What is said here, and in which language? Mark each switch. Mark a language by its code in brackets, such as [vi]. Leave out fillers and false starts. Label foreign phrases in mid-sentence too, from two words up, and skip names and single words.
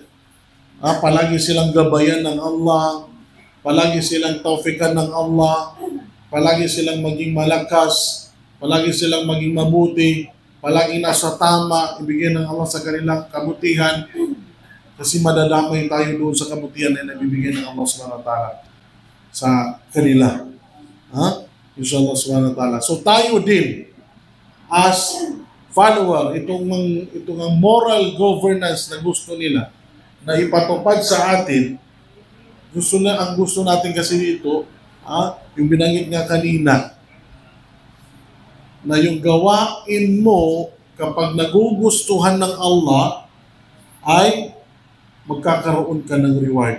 [tl] Palagi silang gabayan ng Allah, palagi silang taufikan ng Allah, palagi silang maging malakas, palagi silang maging mabuti, palagi nasa tama, ibigay ng Allah sa kanilang kabutihan. Kasi madadamay tayo doon sa kabutihan na nabibigay ng Allah [ar] سبحانه وتعالى [tl] sa kanila. [ar] إن شاء الله سبحانه وتعالى. [tl] So tayo din, [en] as follower, [tl] itong [en] moral governance [tl] na gusto nila, na ipatupad sa atin, ang gusto natin kasi dito, yung binanggit nga kanina, na yung gawain mo kapag nagugustuhan ng Allah ay magkakaroon ka ng reward.